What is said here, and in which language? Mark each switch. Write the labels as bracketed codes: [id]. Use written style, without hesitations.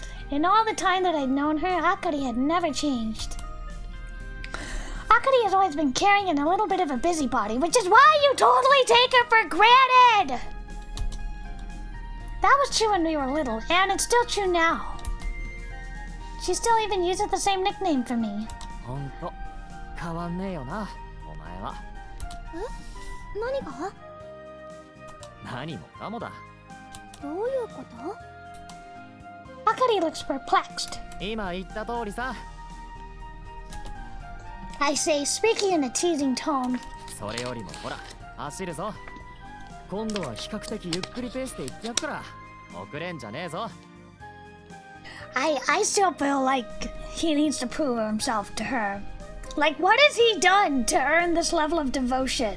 [en] In all the time that I'd known her, Akari had never changed. Akari has always been caring and a little bit of a busybody, which is why you totally take her for granted! That was true when we were little, and it's still true now. She still even uses the same nickname for me. [ja] ほんと変わんねえよな、お前は。何が？何もかもだ。どういうこと？ [en] Akari looks perplexed. [ja] 今言った通りさ。 [en] I say, speaking in a teasing tone. [ja] それよりもほら、走るぞ。今度は比較的ゆっくりペースで行ってやっから、遅れんじゃねえぞ。 [en] I still feel like he needs to prove himself to her. Like, what has he done to earn this level of devotion?